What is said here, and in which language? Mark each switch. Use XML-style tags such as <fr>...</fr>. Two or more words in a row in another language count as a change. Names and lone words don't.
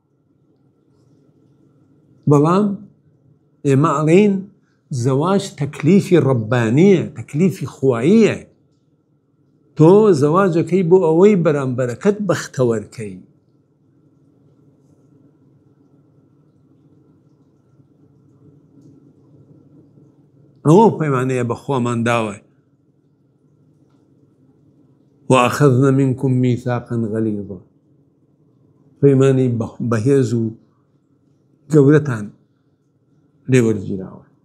<ckb>بەڵام ئێمە ئەڵێن زەواج تەکلیفی ڕەبانیە، تەکلیفی خواییە. تۆ زەواجەکەی بۆ ئەوەی بەرامبەرەکەت بەختەوەرکەی. ئەوە پەیمانەیە بە خۆمان داوە.</ckb> <ar>وأخذنا منكم ميثاقا غليظا،</ar> <ckb>پەیمانی بەهێز و گەورەتان لێوەرگیراوە.</ckb>